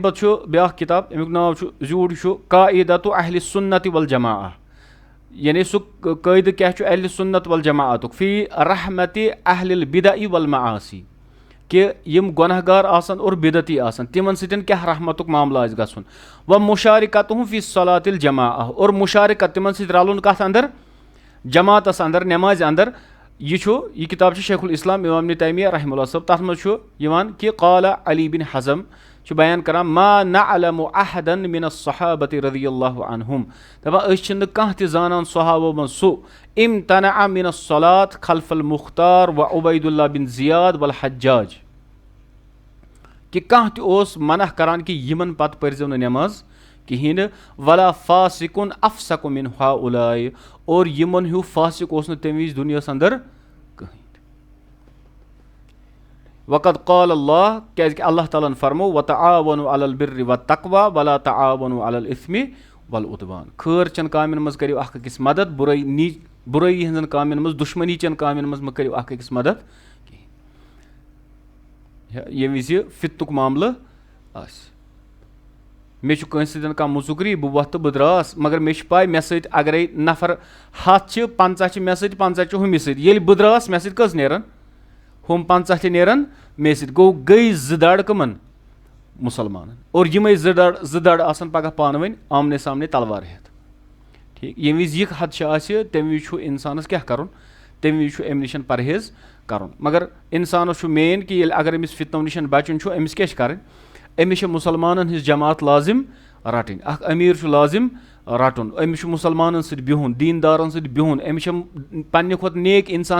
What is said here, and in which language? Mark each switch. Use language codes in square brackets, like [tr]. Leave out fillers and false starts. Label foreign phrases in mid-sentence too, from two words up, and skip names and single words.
[ks] پتہٕ چھُ بیاکھ کِتاب امیُک ناو چھُ زیوٗٹھ چھُ [ar] قاعدۃ اہلِ سنت والجماعہ [ks] یعنی سُہ قٲیدٕ کیاہ چھُ اہلِ سنت والجماعتُک [ar] فی رحمتِ اہلِ البدع والمعاصی [ks] کہِ یِم گۄناہ گار آسن اور بدعتی آسن تِمن سۭتۍ کیاہ رحمتُک معاملہٕ آسہِ گژھُن [ar] و مشارکتہم فی صلاۃ الجماعہ [ks] اور مشارکت تِمن سۭتۍ رلُن کتھ اندر جماعتس اندر نٮ۪مازِ اندر یہِ کِتاب چھِ شیخ الاسلام امام ابن تیمیہ [ar] رحمہ اللہ [ks] صٲب تتھ منٛز چھُ یِوان کہِ [ar] قال علی بن حزم [ks] چھُ بیان کران [ar] ما نعلم احدا من الصحابۃ رضی اللہ عنہم [ks] دپان أسۍ چھِنہٕ کانٛہہ تہِ زانان صحابو منٛز سُہ [ar] امتنع من الصلاۃ خلف المختار و عبید اللہ بن زیاد والحجاج [ks] کہِ کانٛہہ تہِ اوس منع کران کہِ یِمن پتہٕ پٔرزیٚو نہٕ نٮ۪ماز کہیٖنۍ نہٕ [ar] ولا فاسقن افسق من ہؤلاء [ks] اور یِمن ہیوٗ فاسق اوس نہٕ تمہِ وِزِ دُنیاہس اندر کٕہٕنۍ [ar] وقد قال اللہ [ks] کیازِ کہِ اللہ تعالیٰ ہن فرمو [ar] وتعاونوا علی البر والتقوى ولا تعاونوا علی الاثم والعدوان [ks] خٲر چٮ۪ن کامٮ۪ن منٛز کٔرِو اکھ أکِس مدد بُرٲیی ہٕنٛزن کامٮ۪ن منٛز دُشمنی چٮ۪ن کامٮ۪ن منٛز مہ کٔرِو اکھ أکِس مدد کہیٖنۍ ییٚمہِ وِزِ فتنُک معاملہٕ آسہِ مےٚ چھُ کٲنٛسہِ سۭتۍ کانٛہہ مُژُکری بہٕ وۄتھٕ تہٕ بہٕ درٛاس مگر مےٚ چھِ پاے مےٚ سۭتۍ اگرے نفر 100 چھِ 50 چھِ مےٚ سۭتۍ 50 چھِ ہُمِس سۭتۍ ییٚلہِ بہٕ درٛاس مےٚ سۭتۍ کٔژ نیرن ہُم 50 تہِ نیرن مےٚ سۭتۍ گوٚو گٔے 2 دڑ کٕمن مُسلمانن اور یِمے 2 دڑ آسن پگہہ پانہٕ ؤنۍ آمنے سامنے تلوار ہیٚتھ ٹھیٖک ییٚمہِ وِزِ یہِ خدشہٕ آسہِ تمہِ وِزِ چھُ انسانس کیاہ کرُن تمہِ وِزِ چھُ امہِ نِش پرہیز کرُن مگر انسانس چھُ مین کہِ ییٚلہِ اگر أمِس فتنو نِش بچُن چھُ أمِس کیاہ چھِ کرٕنۍ أمِس چھِ مُسلمانن ہٕنٛز جماعت لازم رٹٕنۍ اکھ امیٖر چھُ لازم رٹُن أمِس چھُ مُسلمانن سۭتۍ بِہُن دیٖندارن سۭتۍ بِہُن أمِس چھِ پننہِ کھۄتہٕ نیک انسان